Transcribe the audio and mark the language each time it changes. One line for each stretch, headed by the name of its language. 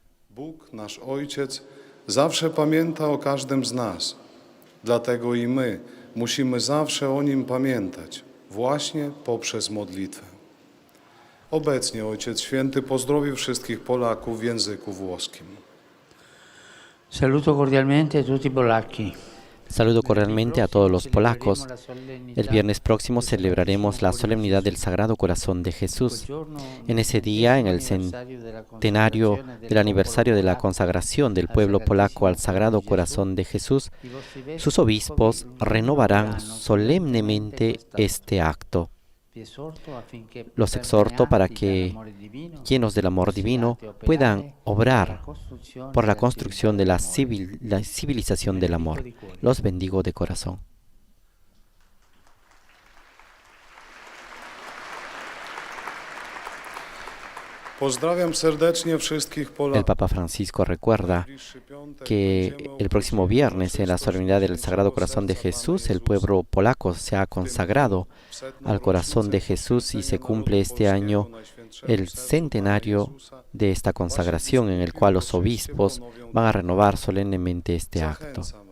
Polish: Bóg, nasz Ojciec, zawsze pamięta o każdym z nas. Dlatego i my musimy zawsze o Nim pamiętać, właśnie poprzez modlitwę. Obecnie Ojciec Święty pozdrowił wszystkich Polaków w języku włoskim.
Italian: Saluto cordialmente a tutti i polacchi.
Spanish: Saludo cordialmente a todos los polacos. El viernes próximo celebraremos la solemnidad del Sagrado Corazón de Jesús. En ese día, en el centenario del aniversario de la consagración del pueblo polaco al Sagrado Corazón de Jesús, sus obispos renovarán solemnemente este acto. Los exhorto para que, llenos del amor divino, puedan obrar por la construcción de la civilización del amor. Los bendigo de corazón.
Polish: Pozdrawiam serdecznie wszystkich
Spanish: El
Polish: Polaków.
Spanish: Papa Francisco recuerda que el próximo viernes, en la solemnidad del Sagrado Corazón de Jesús, el pueblo polaco se ha consagrado al Corazón de Jesús y se cumple este año el centenario de esta consagración, en el cual los obispos van a renovar solemnemente este acto.